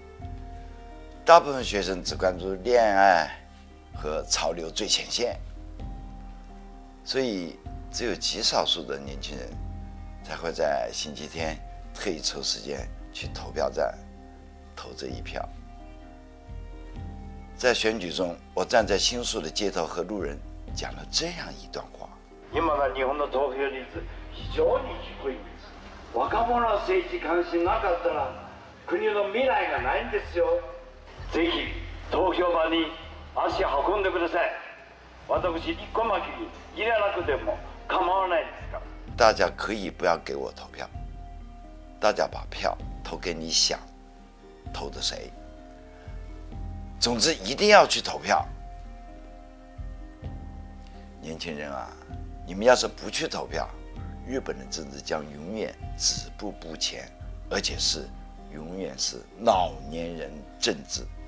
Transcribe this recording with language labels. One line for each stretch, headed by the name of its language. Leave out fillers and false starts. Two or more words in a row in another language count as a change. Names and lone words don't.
Chinese: 大部分学生只关注恋爱和潮流最前线，所以只有极少数的年轻人才会在星期天特意抽时间去投票站投这一票。在选举中，我站在新宿的街头和路人讲了这样一段话：
Japanese: 今の日本の投票率非常に低いんです。若者の政治関心なかったら国の未来がないんですよ。ぜひ投票場に足運んでください。私一個巻きに入れなくても構わないですから。
Chinese: 大家可以不要给我投票，大家把票投给你想投的谁。总之一定要去投票。年轻人啊，你们要是不去投票，日本的政治将永远止步不前，而且是永远是老年人政治。